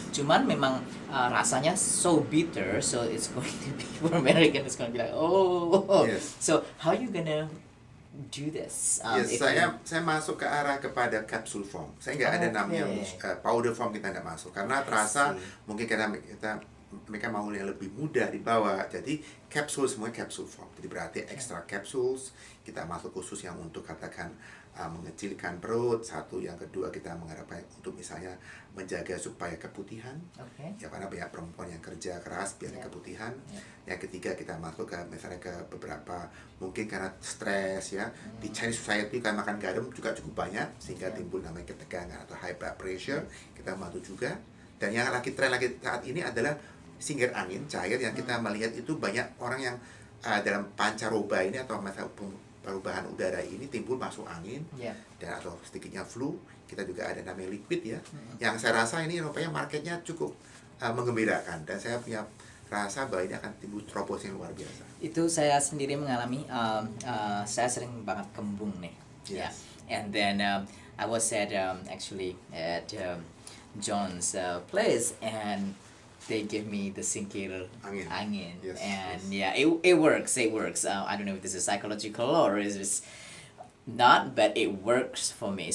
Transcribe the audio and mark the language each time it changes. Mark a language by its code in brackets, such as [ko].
[id] Cuman memang rasanya [en] so bitter, so it's going to be for American, it's going to be like So how you gonna do this? [id] Saya masuk ke arah kepada capsule form. Saya nggak ada namanya powder form, kita nggak masuk karena terasa mungkin karena mereka mau yang lebih mudah dibawa. Jadi capsule semua capsule form. Jadi berarti extra capsules kita masuk khusus yang untuk katakan mengecilkan perut. Satu, yang kedua kita mengharapkan untuk misalnya menjaga supaya keputihan. Ya karena banyak perempuan yang kerja keras biasanya keputihan. Yang ketiga kita masuk ke misalnya ke beberapa mungkin karena stres ya. Di Chinese Society kan makan garam juga cukup banyak sehingga timbul namanya ketegangan atau high blood pressure. Kita bantu juga. Dan yang tren lagi saat ini adalah singkir angin cair yang kita melihat itu banyak orang yang dalam pancaroba ini atau masalah perubahan udara ini timbul masuk angin dan atau sedikitnya flu. Kita juga ada namanya liquid ya. Yang saya rasa ini rupanya marketnya cukup menggembirakan dan saya punya rasa bahwa ini akan timbul terobosan yang luar biasa. Itu saya sendiri mengalami, saya sering banget kembung nih. [en] And then I was actually at John's place and they give me the singkir angin. And it works. I don't know if this is psychological or is this not, but it works for me.